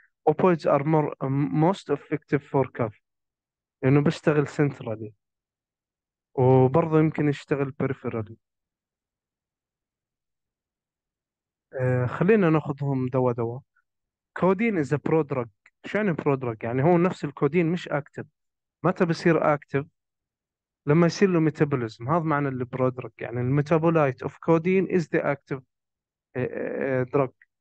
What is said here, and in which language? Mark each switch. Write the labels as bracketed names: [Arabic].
[English] opioids are most effective for cough [Arabic] لأنه بيشتغل [English] centrally، [Arabic] وبرضه يمكن يشتغل [English] peripherally. [Arabic] خلينا ناخذهم دواء دواء. [English] Codeine is a prodrug. [Arabic] شو يعني prodrug؟ يعني هو نفس الكودين [English] مش active. [Arabic] متى بصير active؟ لما يصير له metabolism. هذا معنى البرودرج، يعني الميتابولايت [English] of codeine is the active drug.